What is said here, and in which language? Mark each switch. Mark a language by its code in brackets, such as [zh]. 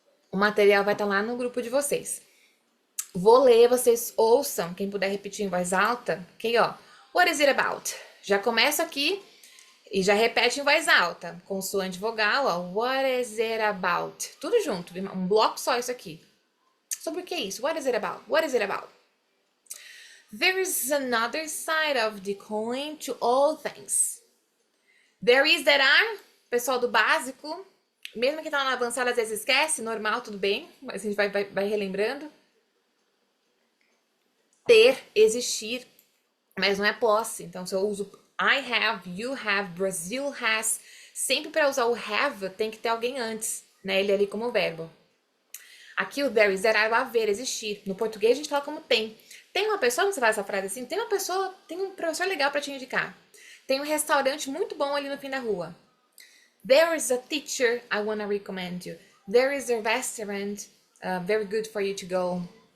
[pt] O material vai estar lá no grupo de vocês. Vou ler, vocês ouçam, quem puder repetir em voz alta. Ok, ó. [en] What is it about? [pt] Já começa aqui e já repete em voz alta. Consoante vogal, ó. [en] What is it about? [pt] Tudo junto, um bloco só isso aqui. Sobre o que é isso? [en] What is it about? What is it about? There is another side of the coin to all things. There is, there are. [pt] Pessoal do básico, mesmo que tá na avançada às vezes esquece, normal, tudo bem, mas a gente vai relembrando. Ter, existir, mas não é posse. Então, se eu uso [en] I have, you have, Brazil has, [pt] sempre para usar o have tem que ter alguém antes, né? Ele ali como verbo. Aqui o [en] there is, there are, [pt] o haver, existir. No português a gente fala como tem. Tem uma pessoa, quando você faz essa frase assim, tem uma pessoa, tem um professor legal para te indicar. Tem um restaurante muito bom ali no fim da rua. [en] There is a teacher I wanna recommend you. There is a restaurant very good for you to go.